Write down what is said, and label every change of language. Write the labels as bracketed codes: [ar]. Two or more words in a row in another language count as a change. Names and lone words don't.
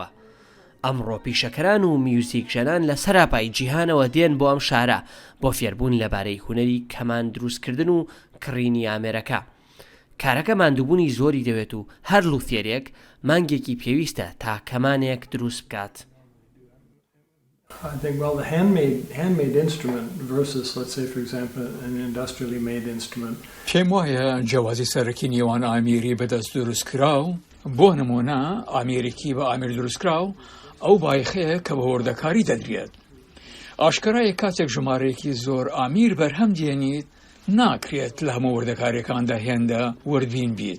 [ckb] ئەمڕۆ پیشەکەران و میوزیکژەنان لە سەراپای جیهانەوە دێن بۆ ئەم شارە بۆ فێربوون لەبارەی هونەری کەمان دروستکردن و کڕینی ئامێرەکە. کارەکە ماندووبوونی زۆری دەوێت و هەر لوثێرێک مانگێکی پێویستە تا کەمانێک دروست بکات. [en] I think, well, the handmade instrument versus, let's say, for example, an industrially made instrument. [ckb] پێم وایە جیاوازی سەرەکی نێوان ئامێری بەدەست دروستکراو بۆ نمونە ئامێریکی بە ئامێر دروستکراو ئەو بایخەیە کە بە وردەکاری دەدرێت. ئاشکرایە کاتێک ژمارەیەکی زۆر ئامیر بەرهەم دێنیت ناکرێت لە هەموو وردەکاریەکاندا هێندە وردبین بیت.